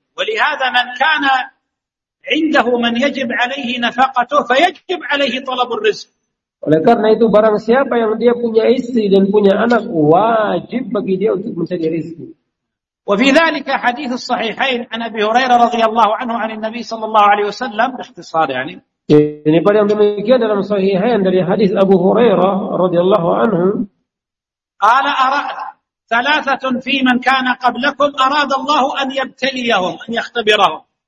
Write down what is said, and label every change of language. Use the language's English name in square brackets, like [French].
[Arabic] ولهذا من كان عنده من يجب عليه نفقته فيجب عليه طلب الرزق. [Indonesian] Oleh karena itu barang siapa yang dia punya istri dan punya anak wajib bagi dia untuk mencari rezeki. [Arabic] وفي ذلك حديث الصحيحين عن ابي هريره رضي الله عنه عن النبي صلى الله عليه وسلم باختصار يعني. [Indonesian] Ini pada yang demikian dalam sahihain dari hadis Abu Hurairah radhiyallahu anhu. [Arabic] قال أرأت ثلاثة في من كان قبلكم أراد الله أن يبتليهم أن يختبرهم.